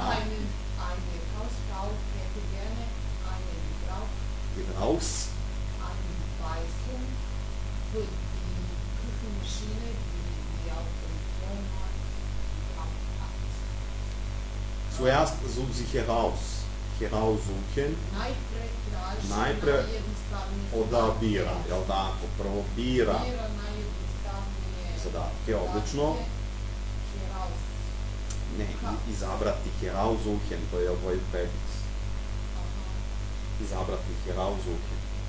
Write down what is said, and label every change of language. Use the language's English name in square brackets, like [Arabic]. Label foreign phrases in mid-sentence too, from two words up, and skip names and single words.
[German] Eine Hausfrau hätte gerne einen Gebrauchsanweisung für die Küchenmaschine, die auf dem Flohmarkt gekauft hat. Zuerst such sich heraussuchen. [Serbian] Najpre odabira, jel tako? Prvo bira zadatke, odlično. Ne, izabrati heraussuchen, to je ovaj prefix. Izabrati heraussuchen.